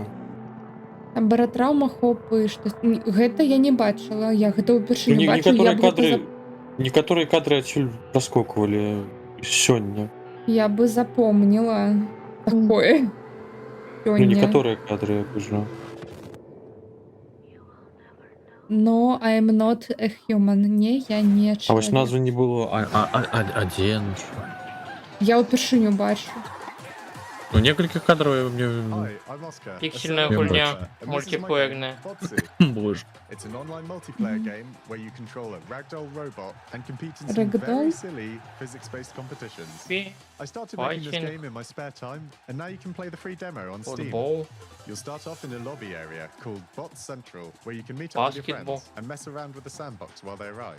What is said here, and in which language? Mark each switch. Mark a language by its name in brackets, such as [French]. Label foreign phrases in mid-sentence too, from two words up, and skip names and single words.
[Belarusian] Баротраума хопы, што... Гэта я не бачыла. Я гэта ўпершыню бачыла. Некаторыя кадры адсюль праскоквалі сёння. Я бы запомнила такое. Ну, некаторыя кадры я кажу. [English] No, I'm not a human. [Belarusian] Не, я не чалавек. А вось назвы не было. Адзін. Я ўпершыню бачу. Ну, некалькі кадраў мне... Піксельная гульня, мультиплеерная. Боже. [English] It's an online multiplayer game where you control a ragdoll robot and compete in some Ragdoll? very silly physics-based competitions. I started making this game in my spare time, and now you can play the free demo on Steam. You'll start off in a lobby area called Bot Central, where you can meet up with your friends and mess around with the sandbox while they arrive.